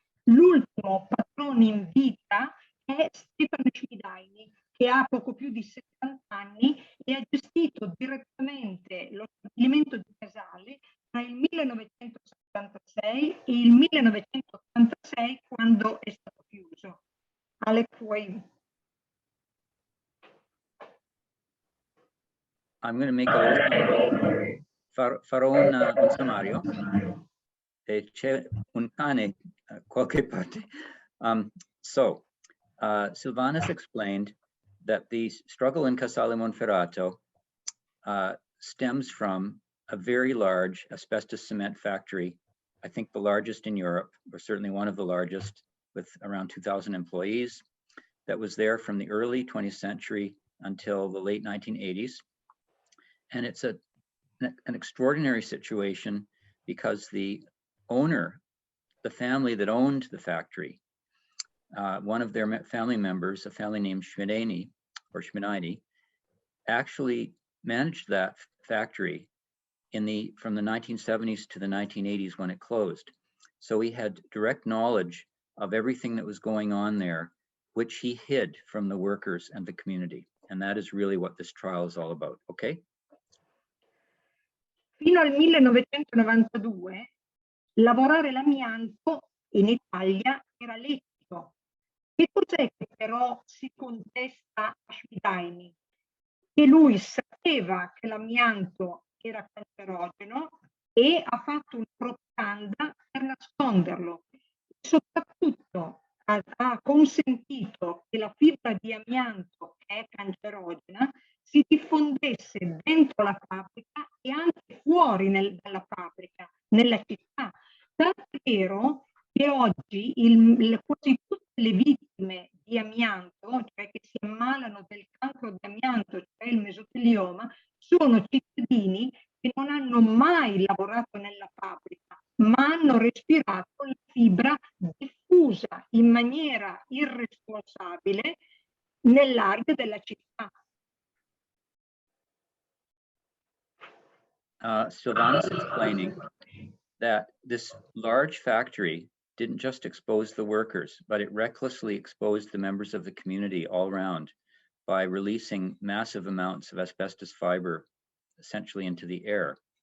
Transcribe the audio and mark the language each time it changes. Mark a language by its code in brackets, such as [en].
[it] L'ultimo patrone in vita è Stefano Schmidaini, che ha poco più di 70 anni e ha gestito direttamente lo stabilimento di Casale tra il 1976 e il 1986, quando è stato chiuso. Alex, vuoi? [en] I'm going to make a little [it] farò un sommario e c'è un cane qualche parte. [en] So Silvana's explained that the struggle in Casale Monferrato stems from a very large asbestos cement factory, I think the largest in Europe, or certainly one of the largest, with around 2,000 employees, that was there from the early 20th century until the late 1980s. And it's an extraordinary situation because the owner, the family that owned the factory, one of their family members, a family named Schmidaini, actually managed that factory from the 1970s to the 1980s when it closed. So he had direct knowledge of everything that was going on there, which he hid from the workers and the community. And that is really what this trial is all about, okay? [it] Fino al 1992 lavorare l'amianto in Italia era lecito. Che cos'è che però si contesta a Schmidaini? Che lui sapeva che l'amianto era cancerogeno e ha fatto una propaganda per nasconderlo. Soprattutto ha consentito che la fibra di amianto, che è cancerogena, si diffondesse dentro la fabbrica e anche fuori dalla fabbrica, nella città. Tanto è vero che oggi quasi tutte le vittime di amianto, cioè che si ammalano del cancro di amianto, cioè il mesotelioma, sono cittadini che non hanno mai lavorato nella fabbrica, ma hanno respirato la fibra diffusa in maniera irresponsabile nell'aria della città. [en] Silvana's explaining that this large factory didn't just expose the workers, but it recklessly exposed the members of the community all around by releasing massive amounts of asbestos fiber essentially into the air.